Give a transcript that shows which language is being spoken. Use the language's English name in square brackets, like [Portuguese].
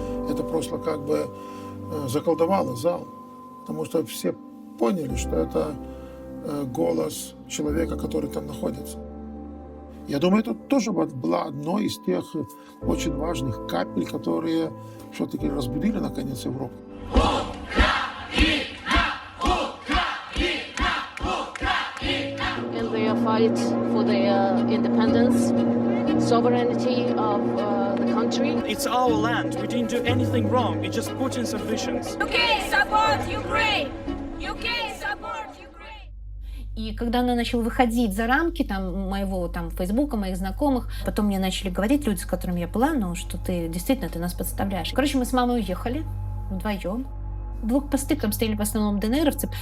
[Russian] Это просто как бы заколдовало зал, потому что все поняли, что это голос человека, который там находится. Я думаю, это тоже была одной из тех очень важных капель, которые все-таки разбудили, наконец, Европу. [English] And they fight for their independence, sovereignty of the country. It's our land. We didn't do anything wrong. It's just Putin's ambitions. UK support Ukraine. UK support Ukraine. [Russian] И когда она начала выходить за рамки там, моего там, Фейсбука, моих знакомых, потом мне начали говорить люди, с которыми я была, ну, что ты действительно ты нас подставляешь. Короче, мы с мамой уехали вдвоем. Блокпосты там стояли в основном ДНРовцы.